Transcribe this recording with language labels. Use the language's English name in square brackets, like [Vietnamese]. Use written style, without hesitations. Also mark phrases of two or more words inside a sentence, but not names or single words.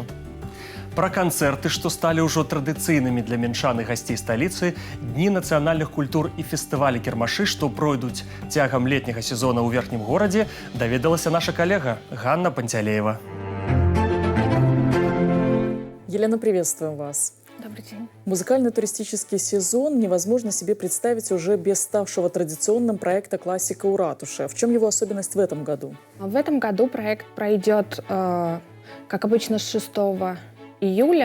[Belarusian] Пра канцэрты, што сталі ўжо традыцыйнымі для мінчан і гасцей сталіцы, дні нацыянальных культур і фестывалі кірмашы, што пройдуць цягам летняга сезона ў верхнім горадзе, даведалася наша калега Ганна Пантялеева. [Russian] Елена, приветствуем вас. Добрый день. Музыкально-туристический сезон невозможно себе представить уже без ставшего традиционным проекта «Классика у ратуши». В чем его особенность в этом году? В этом году проект пройдет, как обычно, с 6 июля.